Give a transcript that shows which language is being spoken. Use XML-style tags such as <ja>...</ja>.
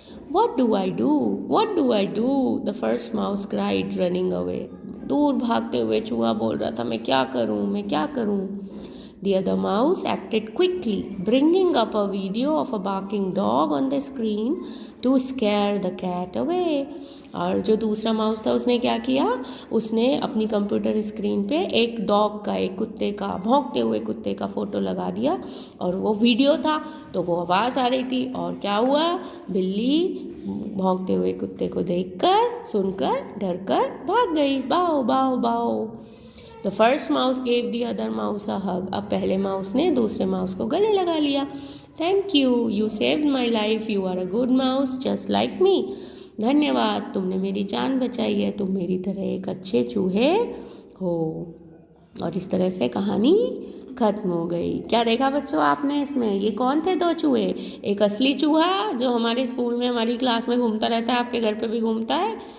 <en>What do I do? What do I do? The first mouse cried, running away.</en> <hi>दूर भागते हुए चूहा बोल रहा था, मैं क्या करूं, मैं क्या करूं।</hi> <en>The other mouse acted quickly, bringing up a video of a barking dog on the screen to scare the cat away.</en> <hi>और जो दूसरा माउस था उसने क्या किया? उसने अपनी कंप्यूटर स्क्रीन पे एक डॉग का, एक कुत्ते का, भौंकते हुए कुत्ते का फोटो लगा दिया और वो वीडियो था तो वो आवाज़ आ रही थी और क्या हुआ? बिल्ली भौंकते हुए कुत्ते को देखकर, सुनकर, डरकर भाग गई। बाओ बाओ बाओ।</hi> <en>The first mouse gave the other mouse a hug.</en> <hi>अब पहले माउस ने दूसरे माउस को गले लगा लिया।</hi> <en>Thank you, you saved my life. You are a good mouse, just like me.</en> <hi>धन्यवाद, तुमने मेरी जान बचाई है, तुम मेरी तरह एक अच्छे चूहे हो। और इस तरह से कहानी खत्म हो गई। क्या देखा बच्चों आपने इसमें? ये कौन थे दो चूहे? एक असली चूहा जो हमारे स्कूल में, हमारी क्लास में घूमता रहता है, आपके घर पे भी घूमता है।</hi>